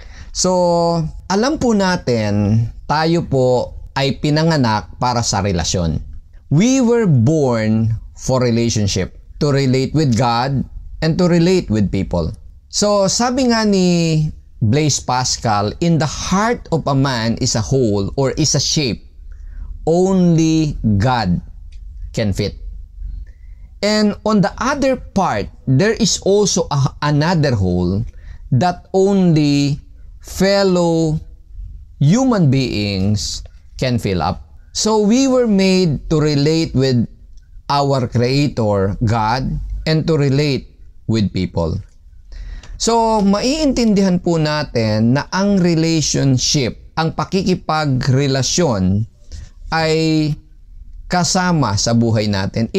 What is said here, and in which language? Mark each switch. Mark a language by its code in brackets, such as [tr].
[tl] So, alam po natin, tayo po ay pinanganak para sa relasyon. [en] We were born for relationship, to relate with God and to relate with people. So, [tl] sabi nga ni [en] Blaise Pascal, in the heart of a man is a hole or is a shape only God can fit. And on the other part, there is also another hole that only fellow human beings can fill up. So we were made to relate with our Creator, God, and to relate with people. [tl] So maiintindihan po natin na ang relationship, ang pakikipagrelasyon ay kasama sa buhay natin.